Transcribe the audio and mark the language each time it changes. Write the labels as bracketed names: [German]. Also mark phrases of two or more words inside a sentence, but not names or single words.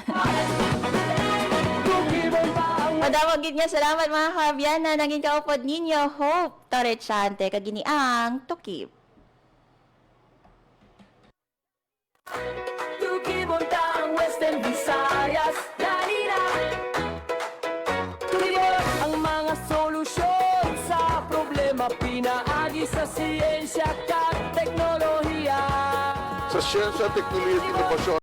[Hiligaynon] Madawagin niya, salamat mga kabyan na naging kaupod ninyo, Hope Torrechante, kaginiang Tukib. Tukibon ta ang Western Visayas, lalina. Tukibon ang mga solusyon sa problema, pinaagi sa siyensya at teknolohiya. [Filipino] Sa siyensya, teknolohiya at inobasyon.